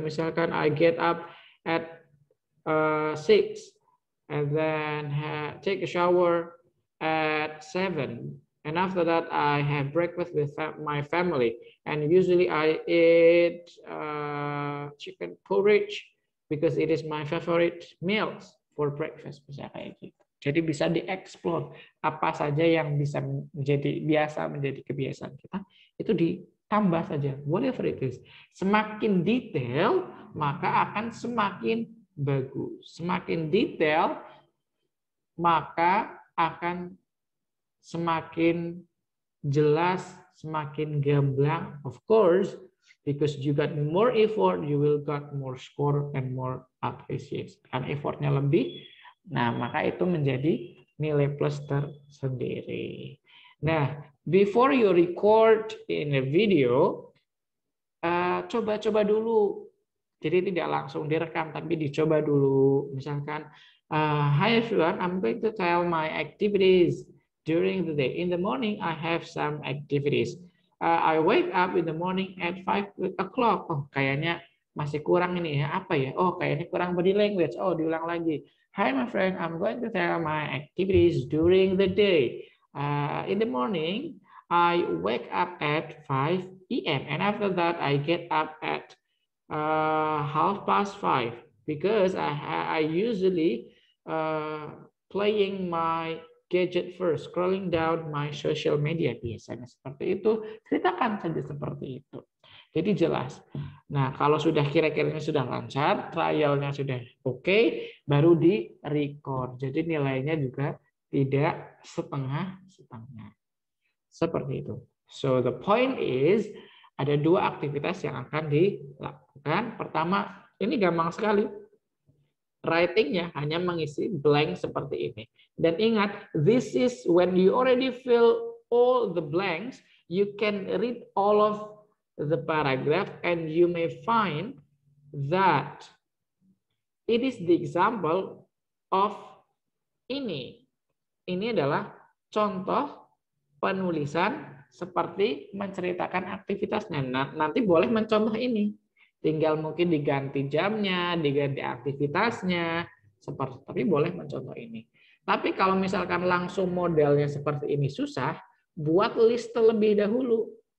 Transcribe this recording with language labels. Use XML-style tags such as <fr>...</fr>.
<en>Misalkan I get up at 6 and then take a shower at 7, and after that I have breakfast with my family, and usually I eat chicken porridge because it is my favorite meals for breakfast.</en> <id>Bisa kayak gitu. Jadi bisa dieksplor apa saja yang bisa menjadi kebiasaan kita, itu ditambah saja,</id> <en>whatever it is.</en> <id>Semakin detail maka akan semakin bagus. Semakin detail, maka akan semakin jelas, semakin gamblang.</id> <en>Of course, because you got more effort, you will got more score and more appreciation.</en> <id>Kan effortnya lebih, nah maka itu menjadi nilai plus tersendiri.</id> <en>Nah, before you record in a video,</en> <id>coba-coba dulu. Jadi tidak langsung direkam, tapi dicoba dulu.</id> <en>Misalkan, hi everyone, I'm going to tell my activities during the day. In the morning, I have some activities. I wake up in the morning at 5 o'clock.</en> <id>Oh, kayaknya masih kurang ini ya. Apa ya? Oh, kayaknya kurang body language. Oh, diulang lagi.</id> <en>Hi my friend, I'm going to tell my activities during the day. In the morning, I wake up at 5 p.m. and after that, I get up at 5:30 because I usually playing my gadget first, scrolling down my social media.</en> <id>Biasanya seperti itu, ceritakan saja seperti itu. Jadi jelas. Nah, kalau sudah kira-kiranya sudah lancar, trialnya sudah oke, baru di record. Jadi nilainya juga tidak setengah-setengah. Seperti itu.</id> <en>So the point is,</en> <id>ada dua aktivitas yang akan dilakukan. Pertama, ini gampang sekali. Writing-nya hanya mengisi blank seperti ini. Dan ingat,</id> <en>this is when you already fill all the blanks, you can read all of the paragraph and you may find that it is the example of ini.</en> <id>Ini adalah contoh penulisan seperti menceritakan aktivitasnya. Nah, nanti boleh mencontoh ini. Tinggal mungkin diganti jamnya, diganti aktivitasnya, seperti. Tapi boleh mencontoh ini. Tapi kalau misalkan langsung modelnya seperti ini susah, buat list terlebih dahulu.</id>